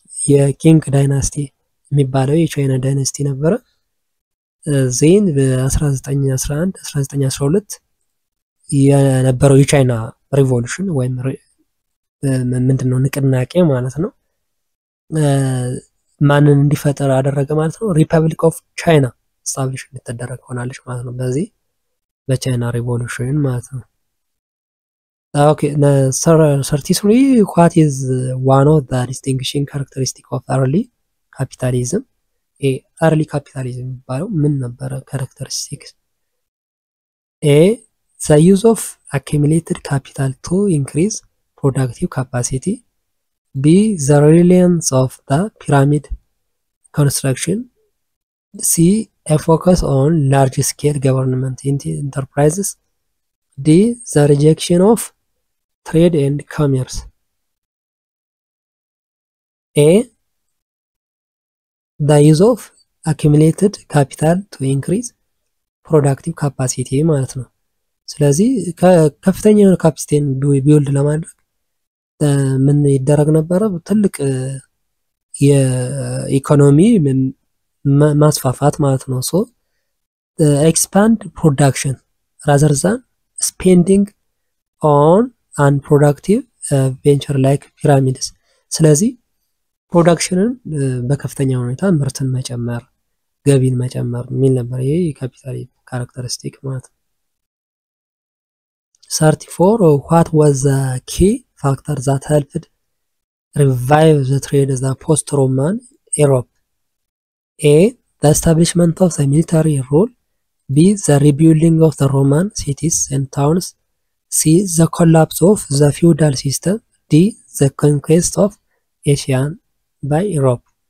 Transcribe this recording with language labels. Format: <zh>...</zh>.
<am>የኪንግ ዳይናስቲ የሚባለው የቻይና ዳይናስቲ ነበረ። ዜን በ1911 1912 የነበረው የቻይና ሪቮሉሽን ወይም ምንድነው ንቅናቄ ማለት ነው ማንን እንዲፈጠር አደረገ ማለት ነው? ሪፐብሊክ ኦፍ ቻይና ስታብሊሽ እንድትደረግ ሆናለች ማለት ነው በዚህ በቻይና ሪቮሉሽን ማለት ነው።</am> <en>Okay, 33 what is one of the distinguishing characteristic of early capitalism? early capitalism</en> <am>የሚባለው ምን ነበረ</am> <en>characteristics? A. The use of accumulated capital to increase productive capacity. B. The reliance of the pyramid construction. C. A focus on large-scale government enterprises. D. The rejection of trade and commerce. A. The use of accumulated capital to increase productive capacity</en> <am>ማለት ነው። ስለዚህ ከፍተኛ የሆነ ካፒታልን ቢውልድ ለማድረግ ምን ይደረግ ነበረ? ትልቅ የኢኮኖሚ ማስፋፋት ማለት ነው። ሶ</am> <en>expand production rather than spending on unproductive venture like pyramids.</en> <am>ስለዚህ ፕሮዳክሽንን በከፍተኛ ሁኔታ ምርትን መጨመር ገቢን መጨመር የሚል ነበር ይሄ የካፒታል ካራክተሪስቲክ ማለት ነው።</am> <en>34 what was the key factor that helped revive the trade in the post-Roman Europe? A. The establishment of the military rule. B. The rebuilding of the Roman cities and towns. C. The collapse of the feudal system. D. The conquest of Asia by Europe.</en>